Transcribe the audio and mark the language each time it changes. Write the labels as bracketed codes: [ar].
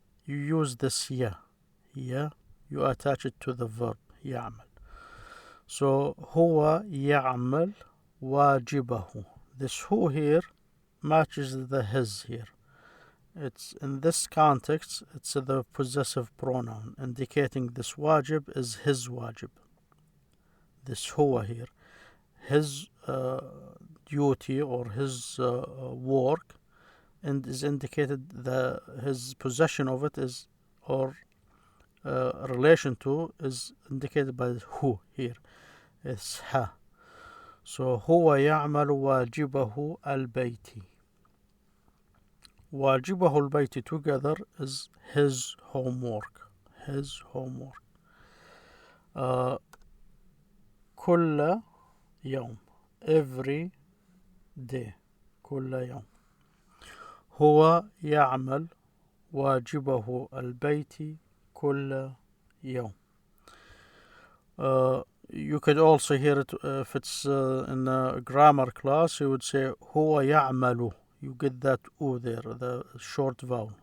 [en] You use this ya, you attach it to the verb يعمل. [ar] So هو يعمل واجبه. [en] This who here matches the his here. It's in this context, it's the possessive pronoun, indicating this wajib is his wajib. This huwa here, his duty or his work, and is indicated his possession of it is, or relation to, is indicated by who here. It's ha. [ar] So هو يعمل واجبه البيتي. [en] واجبه البيتي together is his homework. His homework. [ar] كل يوم, every day. كل يوم. هو يعمل واجبه البيتي كل يوم. [en] You could also hear it if it's in a grammar class. You would say هو يعمل. You get that U there, the short vowel.